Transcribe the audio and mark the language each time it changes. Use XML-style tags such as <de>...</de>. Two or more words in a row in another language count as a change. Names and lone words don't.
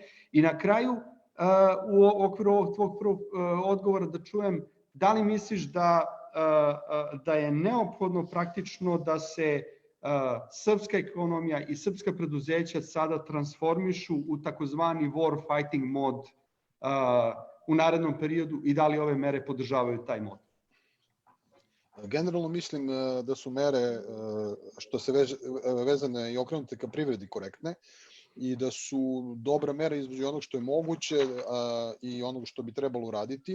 <sr>I na kraju, u okviru ovog tvog prvog odgovora da čujem, da li misliš da je neophodno praktično da se srpska ekonomija i srpska preduzeća sada transformišu u takozvani</sr> <en>war fighting</en> <sr>mod u narednom periodu, i da li ove mere podržavaju taj mod? Generalno mislim da su mere što se vezane i okrenute ka privredi korektne i da su dobra mera između onog što je moguće i onog što bi trebalo uraditi.</sr>